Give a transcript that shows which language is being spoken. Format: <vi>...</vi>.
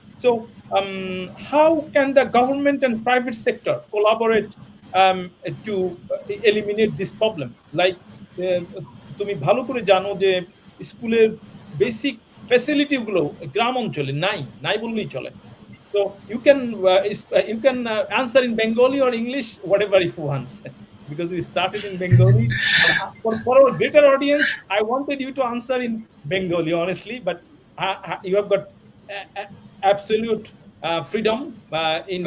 <en>So how can the government and private sector collaborate to eliminate this problem. Like</en> <bn>তুমি ভালো করে জানো যে স্কুলের বেসিক ফ্যাসিলিটি গুলো গ্রাম অঞ্চলে নাই বললেই চলে।</bn> <en>So you can answer in Bengali or English, whatever you want, because we started in Bengali. For our greater audience, I wanted you to answer in Bengali, honestly, but you have got absolute freedom in</en>